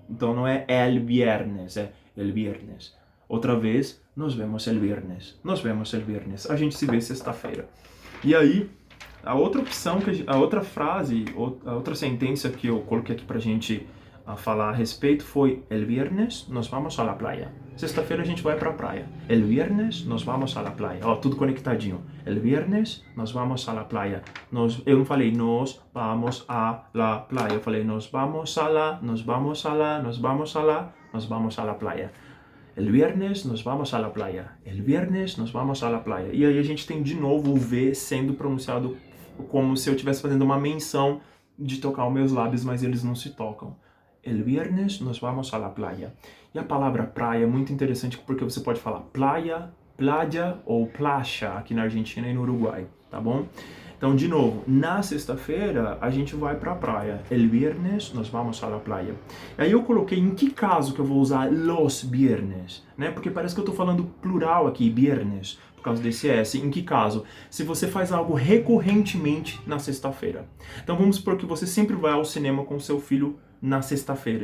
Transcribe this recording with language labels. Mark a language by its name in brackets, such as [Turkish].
[Portuguese] Então não é [Spanish] el viernes, é el viernes. [Portuguese] Outra vez, [Spanish] nos vemos el viernes. Nos vemos el viernes. [Portuguese] A gente se vê sexta-feira. E aí, a outra opção, a outra frase, a outra sentença que eu coloquei aqui pra gente falar a respeito foi: [Spanish] el viernes nos vamos a la playa. [Portuguese] Sexta-feira a gente vai pra praia. [Spanish] El viernes nos vamos a la playa. [Portuguese] Ó, tudo conectadinho. [Spanish] El viernes nos vamos a la playa. [Portuguese] Eu não falei [Spanish] nos vamos a la playa. [Portuguese] Eu falei [Spanish] nos vamos a la, nos vamos a la, nos vamos a la, nos vamos a la playa. El viernes nos vamos a la playa. El viernes nos vamos a la playa. [Portuguese] E aí a gente tem de novo o V sendo pronunciado como se eu estivesse fazendo uma menção de tocar os meus lábios, mas eles não se tocam. [Spanish] El viernes nos vamos a la playa. [Portuguese] E a palavra praia é muito interessante porque você pode falar playa, playa ou placha aqui na Argentina e no Uruguai, tá bom? Então, de novo, na sexta-feira a gente vai pra praia. [Spanish] El viernes nos vamos a la playa. [Portuguese] Aí eu coloquei em que caso que eu vou usar los viernes, né? Porque parece que eu tô falando plural aqui, viernes, por causa desse S. Em que caso? Se você faz algo recorrentemente na sexta-feira. Então vamos supor que você sempre vai ao cinema com seu filho na sexta-feira.